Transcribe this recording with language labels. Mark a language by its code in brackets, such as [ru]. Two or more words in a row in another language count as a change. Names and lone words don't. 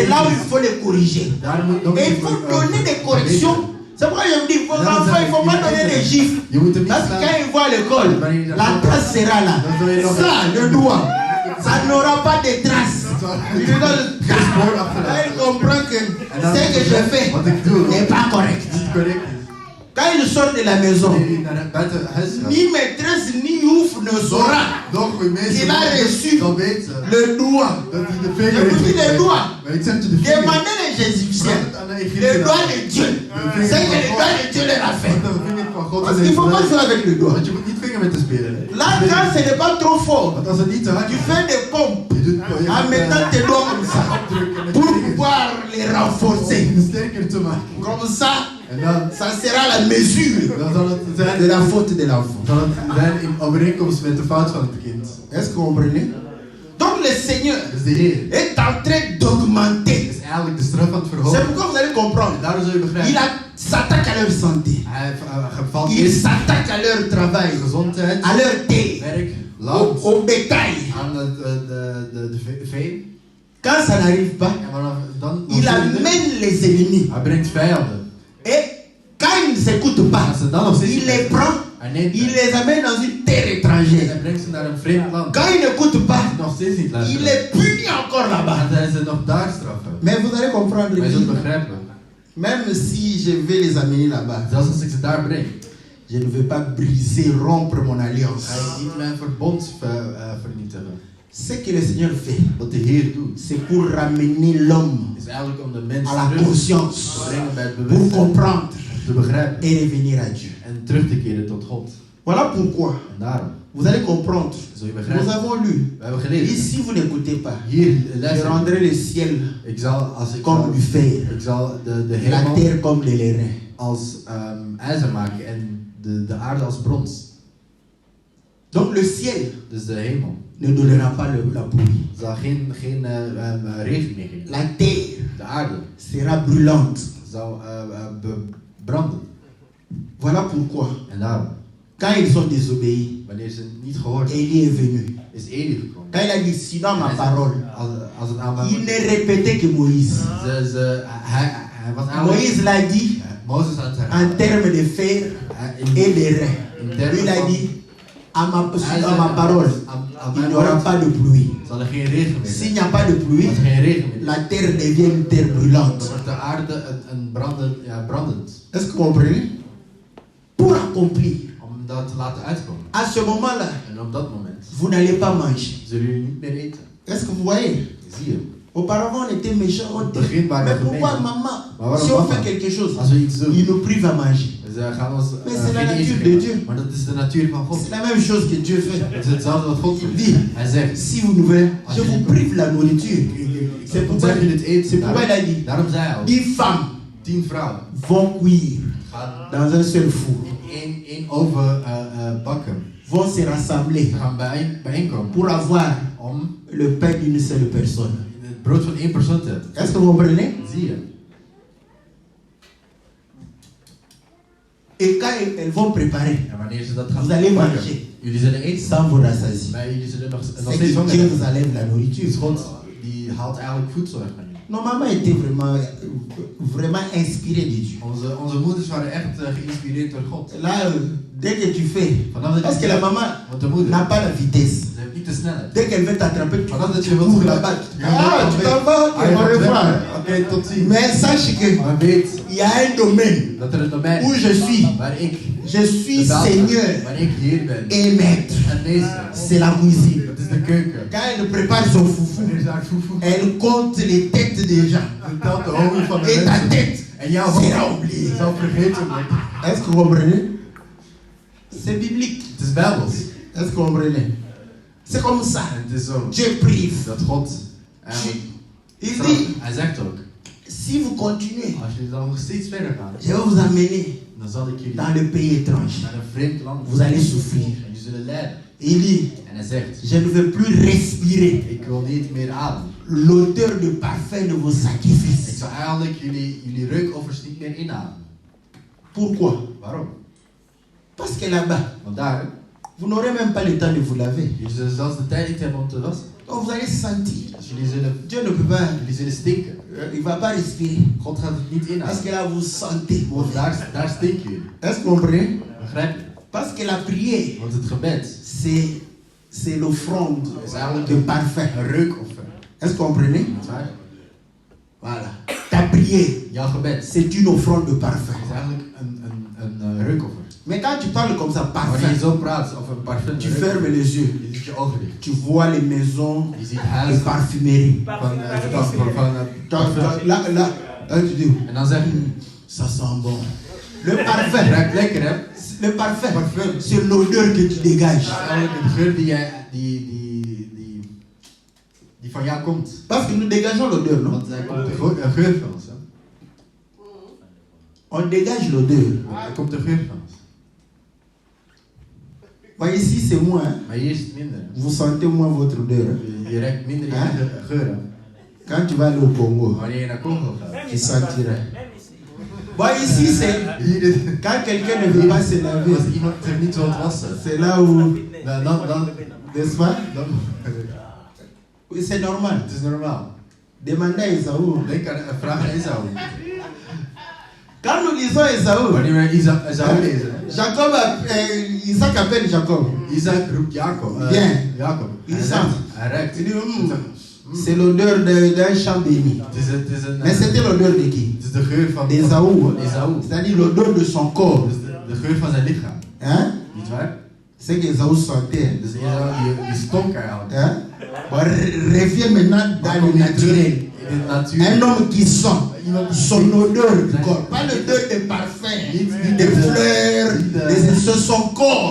[fr] c'est là où [nl] kind [fr] il [nl] is. [fr] faut le corriger. [nl] Daar moet nog [fr] Et il [nl] even, [fr] faut donner des corrections. C'est pourquoi je me dis, vos Non, enfants, il ne faut pas il- donner des gifles. [nl] Je moet hem niet [fr] Parce que [nl] slaan. [fr] quand ils vont à l'école, la trace sera là. Ça, le doigt, ça n'aura pas de traces. Il Là, il comprend que ce que je fais [nl] Wat ik doe, [fr] n'est pas correct. [nl] niet correct is. [fr] Quand il sort de la maison, [nl] Wanneer hij naar buiten huis gaat. [fr] ni maîtresse ni ouf ne saura [nl] Nog goede mensen. [fr] qu'il a reçu [nl] Dan weten [fr] le doigt. [nl] dat hij de [fr] Je [nl] vinger [fr] vous dis [nl] heeft. [fr] le doigt. [nl] Maar ik zeg je de vinger. [fr] Demandez les Égyptiens. [nl] Vraag het aan de [fr] Le [nl] Egyptenaren. [fr] doigt de Dieu. C'est que le doigt de Dieu leur a fait. [nl] Want de vinger van God [fr] Parce [nl] is [fr] qu'il ne faut pas [nl] even [fr] jouer avec le doigt. [nl] Want je moet niet vinger met te spelen. hè. [fr] Là, quand ce n'est pas trop fort, [nl] Want als het niet te hard [fr] tu [nl] is, [fr] fais des pompes [nl] je doet je [fr] en mettant tes doigts comme ça [nl] opdrukken met [fr] pour [nl] je vingers. [fr] pouvoir les renforcer. [nl] Om het sterker te maken. [fr] Comme ça, [nl] En dan, [fr] ça sera la mesure [nl] dan zal het [fr] de [nl] zijn, [fr] la faute de l'enfant. [nl] zal het zijn in overeenkomst met de fout van het kind. [fr] Est-ce que vous comprenez? Donc le Seigneur [nl] Dus de Heer [fr] est en train d'augmenter. [nl] is eigenlijk de straf aan het [fr] C'est [nl] verhogen. [fr] pourquoi vous allez comprendre. [nl] En daardoor zul je [fr] Il [nl] begrijpen. [fr] s'attaque à leur santé. [nl] Hij valt [fr] Il [nl] in [fr] s'attaque à leur travail, [nl] gezondheid, [fr] à leur terre, [nl] werk, land, [fr] au bétail. [nl] aan de vee. [fr] Quand ça n'arrive pas, [nl] En vanaf dan [fr] il amène les ennemis. [nl] hij brengt vijanden. [fr] Et quand ils ne s'écoutent [nl] En [fr] pas, [nl] als ze dan nog steeds [fr] il les prend, [nl] hij neemt [fr] il [nl] hen. [fr] les amène dans une terre [nl] En [fr] étrangère. [nl] hij brengt ze naar een vreemd land. [fr] Quand ils n'écoutent pas, [nl] Nog steeds niet [fr] il [nl] luisteren. [fr] les punit encore là-bas. [nl] Dan zijn ze nog daar straffen. [fr] Mais vous allez comprendre [nl] Maar je zult [fr] que [nl] begrijpen. [fr] même si je vais les amener là-bas, [nl] Zelfs als ik ze daar breng, [fr] je ne vais pas briser, rompre mon [nl] ga [fr] alliance. [nl] je niet mijn verbond vernietigen. [fr] Ce que le Seigneur fait, [nl] Wat de Heer doet, [fr] c'est pour ramener l'homme [nl] is eigenlijk om de mens [fr] à la [nl] terug [fr] conscience, [nl] te brengen bij het [fr] pour [nl] bewustzijn, [fr] comprendre [nl] te begrijpen [fr] et revenir à Dieu. [nl] en terug te keren tot God. [fr] Voilà pourquoi [nl] En daarom, [fr] vous allez comprendre. [nl] zul je [fr] Nous [nl] begrijpen, [fr] avons lu. [nl] we hebben [fr] Et [nl] gelezen. [fr] si vous n'écoutez pas, [nl] Hier, [fr] je [nl] luister, [fr] rendrai le ciel [nl] ik zal, als ik [fr] comme du fer, [nl] ik zal de [fr] et la [nl] hemel [fr] terre comme de l'airain. [nl] als ijzer maken en de aarde als brons. [fr] Donc le ciel [nl] Dus de hemel [fr] ne donnera pas la pluie. [nl] zal geen regen meer geven. [fr] La terre [nl] De aarde [fr] sera brûlante. [nl] zal branden. [fr] Voilà pourquoi, [nl] En daarom, [fr] quand ils sont désobéis, [nl] wanneer ze niet gehoord hebben, [fr] Élie est venu. [nl] is Eli gekomen. [fr] Quand il a dit, sinon ma parole, [nl] Als het aan mij [fr] il ne répétait que Moïse. [nl] hij was [fr] Moïse l'a dit [nl] Mozes had het [fr] en termes de fer et d'airain. Il a dit, à ma parole, il n'y aura pas de pluie. [nl] zal er geen regen meer [fr] S'il [nl] zijn. [fr] n'y a pas de pluie, [nl] Als er geen regen meer is, [fr] la terre devient une terre brûlante. [nl] dan wordt de aarde een brandend. [fr] Est-ce que vous comprenez? Pour accomplir, [nl] Om dat te laten uitkomen. [fr] à ce moment-là, [nl] En op dat moment [fr] vous n'allez pas manger. [nl] zullen jullie niet meer eten. [fr] Est-ce que vous voyez? [nl] Zie je? [fr] Auparavant, on était méchants. On [nl] Begin [fr] disait, [nl] waren [fr] mais [nl] we [fr] pourquoi [nl] gemeen. [fr] maman, [nl] Maar waarom [fr] si on [nl] mama? [fr] fait quelque chose, [nl] Als we iets doen, [fr] il nous prive à manger? [nl] ze gaan ons [fr] Mais c'est la [nl] geen [fr] nature [nl] eten [fr] de [nl] geven. [fr] Dieu. [nl] Maar dat is de natuur van God. [fr] C'est la même chose que Dieu fait. [nl] Het is hetzelfde wat God doet. [fr] Dit. [nl] Hij zegt, [fr] Si vous nous voulez, je vous prive la nourriture. C'est pourquoi, [nl] zeg je het eten. [fr] c'est pourquoi il a dit, [nl] Daarom zei hij al, [fr] 10 femmes [nl] 10 vrouwen [fr] vont cuire [nl] gaan [fr] dans un seul four, [nl] in één oven bakken. [fr] vont se rassembler [nl] Ze gaan bijeenkomen [fr] pour avoir [nl] om [fr] le pain d'une seule personne. [nl] het brood van één persoon te hebben. [fr] Est-ce que vous comprenez? [nl] Zie je? [fr] Et quand elles vont préparer, [nl] En wanneer ze dat gaan [fr] vous allez [nl] bakken, [fr] manger [nl] jullie zullen eten. [fr] sans vous rassasier. [nl] Maar jullie zullen nog [fr] C'est [nl] steeds [fr] que [nl] honger [fr] Dieu [nl] hebben. [fr] vous enlève la nourriture. [nl] Dus God die haalt eigenlijk voedsel weg van jullie. [fr] Nos mamans étaient vraiment inspirées de Dieu. [nl] Onze moeders waren echt geïnspireerd door God. [fr] Là, dès que tu fais, [nl] Vanaf dat [fr] parce [nl] je [fr] que la maman [nl] want de moeder, [fr] n'a pas la vitesse. [nl] ze heeft niet de snelheid. [fr] Dès qu'elle veut t'attraper, tu [nl] Vanaf dat je [fr] cours [nl] wilt [fr] là-bas. Ah, tu t'en vas, [nl] Ah, je [fr] au [nl] gaat weg. [fr] revoir. [nl] Oké, tot ziens. [fr] Mais sache que [nl] Maar weet [fr] il y a un domaine [nl] dat er een domein [fr] où [nl] is [fr] je suis. [nl] waar ik [fr] Je suis [nl] de baas ben, [fr] Seigneur [nl] waar ik Heer ben [fr] et maître. [nl] en meester. [fr] C'est la cuisine. [nl] Dat is de keuken. [fr] Quand elle prépare son foufou, [nl] Wanneer ze haar foefoe [fr] elle compte les têtes des gens. [nl] ze telt de honing van de [fr] Et ta [nl] mensen. [fr] tête [nl] En jouw [fr] sera [nl] hoofd [fr] oubliée. [nl] zal vergeten worden. [fr] Est-ce que vous comprenez? C'est biblique. [nl] Het is bijbels. [fr] Est-ce que vous comprenez? C'est comme ça. [nl] En het is zo [fr] Dieu prive. [nl] dat God eigenlijk [fr] Il [nl] straft. [fr] dit, [nl] Hij zegt ook, [fr] Si vous continuez, [nl] Als jullie dan nog steeds verder gaan, [fr] je vais vous amener [nl] dan zal ik jullie [fr] dans le pays étranger. [nl] naar een vreemd land [fr] Vous allez souffrir. [nl] en jullie zullen lijden. [fr] Il dit, [nl] En hij zegt, [fr] je ne veux plus respirer [nl] ik wil niet meer ademen. [fr] l'odeur de parfum de vos [nl] Ik [fr] sacrifices. [nl] zou eigenlijk jullie reukoffers niet meer inademen. [fr] Pourquoi? [nl] Waarom? [fr] Parce que là-bas, [nl] Want daar, [fr] vous n'aurez même pas le temps de vous laver. [nl] jullie zullen zelfs de tijd niet hebben om te wassen. [fr] Donc vous allez sentir. [nl] Dus jullie zullen stinken. [fr] Il ne va pas respirer. [nl] God gaat het niet [fr] Parce [nl] inademen. [fr] que là, vous sentez. [nl] Want daar stinken jullie. [fr] Est-ce que vous comprenez? [nl] Begrijp je? [fr] Parce que la prière, [nl] Want het gebed [fr] c'est l'offrande [nl] is eigenlijk [fr] de parfum. [nl] een reukoffer. [fr] Est-ce que vous comprenez? [nl] Niet waar? [fr] Voilà. Ta prière, [nl] Jouw gebed [fr] c'est une offrande de parfum. [nl] is eigenlijk een reukoffer. [fr] Mais quand tu parles comme ça, [nl] Wanneer je [fr] parfum, [nl] zo praat over een parfum, [fr] tu fermes les yeux. [nl] je doet je ogen dicht. [fr] Tu vois les maisons [nl] Je ziet [fr] de [nl] huizen [fr] parfumerie. [nl] van [fr] Là, tu dis, [nl] en dan zeg je, [fr] ça sent bon. Le [nl] het [fr] parfum, [nl] ruikt lekker hè? [fr] le parfum, c'est l'odeur que tu dégages. [nl] Dat is eigenlijk een geur die van jou komt. [fr] Parce que nous dégageons l'odeur, non? [nl] Want er komt een geur van ons. Hè? [fr] On dégage l'odeur. [nl] Er komt een geur van ons. [fr] Voyez, ici c'est moins. Hein? [nl] Maar hier is het minder. [fr] Vous sentez moins votre odeur. Hein? [nl] Je ruikt minder je geur. Hè? [fr] Quand tu vas aller au Congo, [nl] Wanneer je naar Congo gaat. [fr] tu sentiras. Voyez, ici c'est [nl] Hier is [fr] quand quelqu'un ne veut pas se laver, [nl] als iemand zich niet wilt wassen. [fr] c'est là où, [nl] Dan, [fr] n'est-ce pas? Oui, c'est normal. [nl] het is normaal. [fr] Demandez à Esaü. [nl] Denk aan vraag aan Esau. [fr] Quand nous lisons Esaü, [nl] Wanneer we Esau lezen. [fr] Jacob, Isaac appelle Jacob. [nl] Isaac roept Jacob. [fr] Bien. Jacob. Isaac. [nl] Hij ruikt. [fr] Il dit, c'est l'odeur d'un champ béni. [nl] Het is [fr] Mais c'était l'odeur de qui? [nl] Het is de geur van [fr] D'Esaü. [nl] Esau. [fr] C'est-à-dire l'odeur de son corps. [nl] Dus de geur van zijn lichaam. [fr] Hein? [nl] Niet waar? [fr] C'est qu'Esaü sentait. [nl] Dus Esau die stonk eigenlijk. [fr] Hein? On revient maintenant dans le naturel. [nl] In de natuur. [fr] Un homme qui sent son odeur du corps. Pas l'odeur des parfums, des fleurs, c'est son corps